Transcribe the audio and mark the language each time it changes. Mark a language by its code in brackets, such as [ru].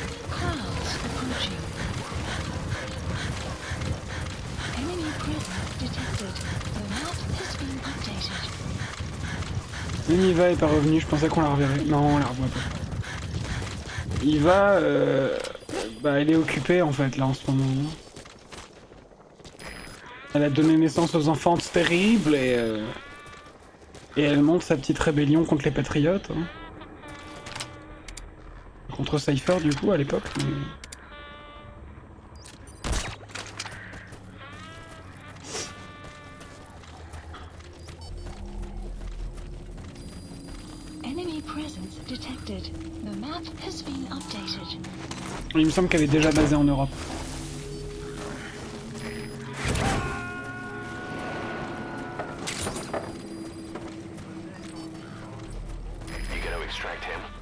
[en] Clouds approaching. Enemy presence detected. The map has been updated. [fr] Univa est pas revenu, je pensais qu'on la reverrait. Non, on la revoit pas. Iva, bah elle est occupée en fait là en ce moment. Elle a donné naissance aux enfants terribles et elle monte sa petite rébellion contre les patriotes. Hein. Contre Cypher du coup à l'époque. Mais... [en] Enemy presence detected. The map has been updated. [fr] Il me semble qu'elle est déjà basée en Europe. [en] You gotta extract him.